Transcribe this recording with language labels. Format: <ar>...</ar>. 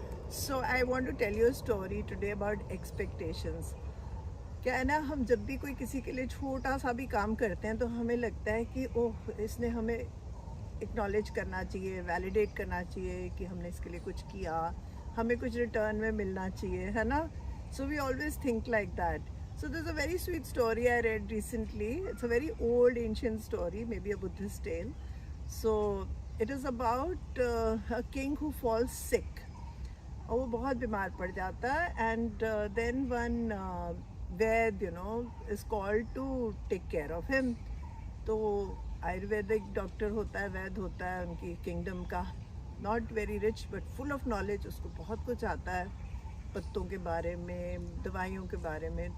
<en>So, I want to tell you a story today about expectations.</en> <hi>क्या है ना, हम जब भी कोई किसी के लिए छोटा सा भी काम करते हैं तो हमें लगता है कि ओह, इसने हमें एक्नॉलेज करना चाहिए, वैलिडेट करना चाहिए कि हमने इसके लिए कुछ किया, हमें कुछ रिटर्न में मिलना चाहिए, है ना.</hi> <en>So we always think like that. So there's a very sweet story I read recently. It's a very old ancient story, maybe a Buddhist tale. So it is about a king who falls sick.</en> <hi>और वो बहुत बीमार पड़ जाता है</hi> <en>And then one वैद is called to take care of him.</en> <hi>तो Ayurvedic doctor होता है, वैद होता है उनकी किंगडम का,</hi> <en>not very rich but full of knowledge,</en> <hi>उसको बहुत कुछ आता है पत्तों के बारे में, दवाइयों के बारे में.</hi>